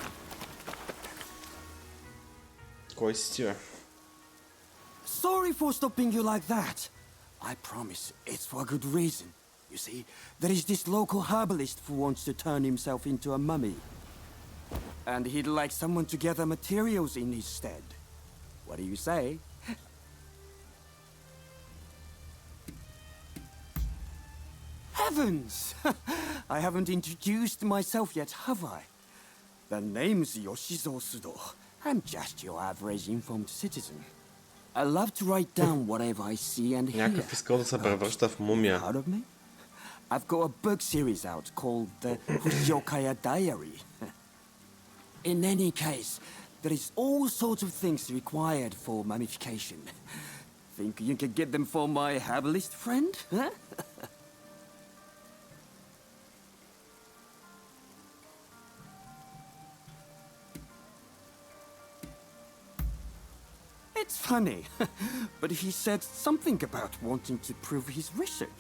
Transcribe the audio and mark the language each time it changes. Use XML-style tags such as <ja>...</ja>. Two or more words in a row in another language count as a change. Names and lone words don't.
<bg>Кой си ти, бе?</bg> <en>Sorry for stopping you like that. I promise it's for a good reason. You see, there is this local herbalist who wants to turn himself into a mummy. And he'd like someone to gather materials in his stead. What do you say? Heavens! I haven't introduced myself yet, have I? The name's Yoshizo Sudo. I'm just your average informed citizen. I love to write down whatever I see and hear.</en> <bg>Някакъв искал да се превръща в мумия.</bg> <en>Proud of me? I've got a book series out called the Fushokaya Diary. In any case, there is all sorts of things required for mummification. Think you can get them for my herbalist friend? Huh? It's funny, but he said something about wanting to prove his research.</en>